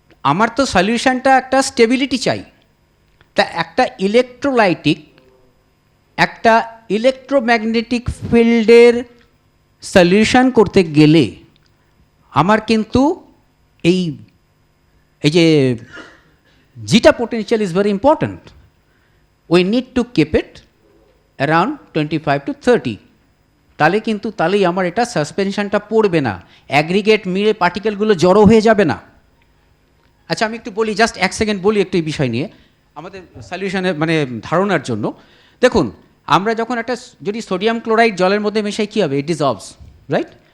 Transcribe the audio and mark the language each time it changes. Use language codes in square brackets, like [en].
[bn] আমার তো সলিউশনটা একটা স্টেবিলিটি চাই, তা একটা ইলেকট্রোলাইটিক, একটা ইলেকট্রোম্যাগনেটিক ফিল্ডের সলিউশন করতে গেলে আমার কিন্তু এই যে জিটা [en] potential is very important. We need to keep it around 25 to 30. [bn] তাহলেই আমার এটা সাসপেনশনটা পড়বে না, অ্যাগ্রিগেট মিলে পার্টিকেলগুলো জড়ো হয়ে যাবে না। আচ্ছা, আমি একটু বলি, জাস্ট 1 সেকেন্ড বলি একটু এই বিষয় নিয়ে, আমাদের সলিউশনের মানে ধারণার জন্য। দেখুন, আমরা যখন একটা যদি সোডিয়াম ক্লোরাইড জলের মধ্যে মেশাই, কী হবে? [en] It dissolves, right?